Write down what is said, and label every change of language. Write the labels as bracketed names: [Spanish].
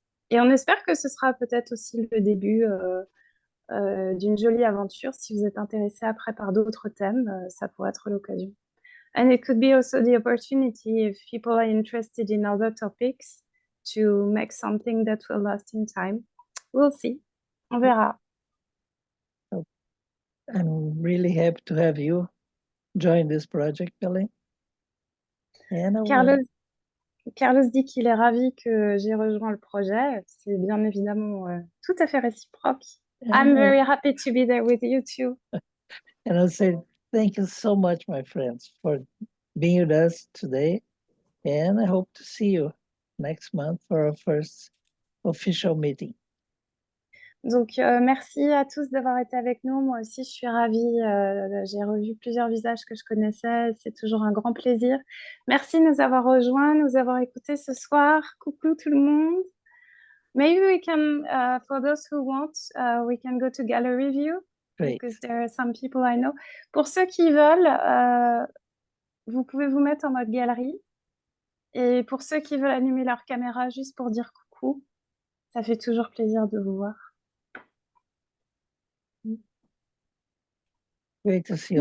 [French] Et on espère que ce sera peut-être aussi le début d'une jolie aventure. Si vous êtes intéressé après par d'autres thèmes, ça pourrait être l'occasion. [English] And it could be also the opportunity, if people are interested in other topics, to make something that will last in time. We'll see. [French] On verra. [English] I'm really happy to have you join this project, Kelly. And [French] Carlos dit qu'il est ravi que j'ai rejoint le projet. C'est bien évidemment tout à fait réciproque. [English] I'm very happy to be there with you too. And I'll say thank you so much, my friends, for being with us today. And I hope to see you next month for our first official meeting. [French] Donc, merci à tous d'avoir été avec nous. Moi aussi, je suis ravie. J'ai revu plusieurs visages que je connaissais. C'est toujours un grand plaisir. Merci de nous avoir rejoints, de nous avoir écoutés ce soir. Coucou tout le monde. [English] Maybe we can, for those who want, we can go to gallery view. Great. Because there are some people I know. [French] Pour ceux qui veulent, vous pouvez vous mettre en mode galerie. Et pour ceux qui veulent allumer leur caméra juste pour dire coucou, ça fait toujours plaisir de vous voir. [English] Great to see you.